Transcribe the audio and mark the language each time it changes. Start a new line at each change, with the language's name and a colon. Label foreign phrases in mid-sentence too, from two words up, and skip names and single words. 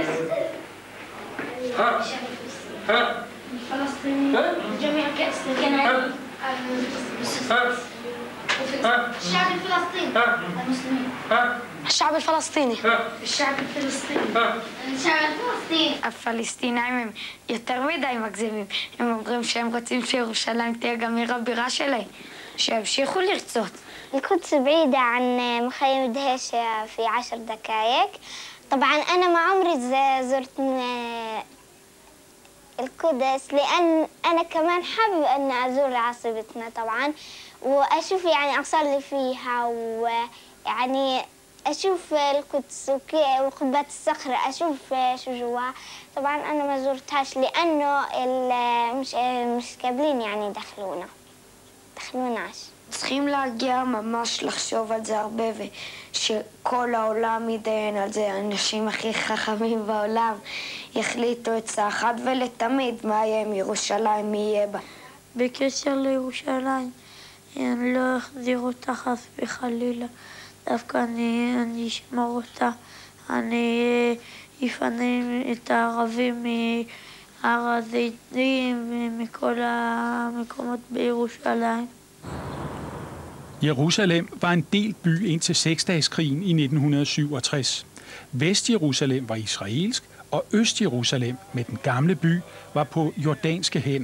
Arabic: الفلسطينيين جميع كنائس الشعب الفلسطيني المسلمين الشعب الفلسطيني الشعب الفلسطيني الشعب الفلسطيني
Hebrew: הפלסטינאים יותר מדי מגזימים. הם אומרים שהם רוצים שירושלים תהיה גם עיר הבירה שלהם, שימשיכו לרצות.
Arabic: القدس بعيدة عن مخيم دهيش في 10 دقائق. طبعا أنا ما عمري زرت القدس لأن أنا كمان حابب أن أزور عاصمتنا طبعا، وأشوف يعني أصلي فيها، ويعني أشوف القدس وقبة الصخرة أشوف شو جواها. طبعا أنا ما زرتهاش لأنه مش قابلين يعني دخلوناش.
Hebrew: צריכים להגיע ממש לחשוב על זה הרבה, ושכל העולם ידיין על זה, האנשים הכי חכמים בעולם יחליטו את זה אחת ולתמיד מה יהיה עם ירושלים, מי יהיה בה. בקשר לירושלים, אני לא אחזיר אותה חס וחלילה, דווקא אני אשמור אותה, אני אפנה את הערבים מהר הזיתים ומכל המקומות בירושלים.
Danish: Jerusalem var en delt by indtil seksdageskrigen i 1967. Vest-Jerusalem var israelsk, og Øst-Jerusalem med den gamle by var på jordanske hænder.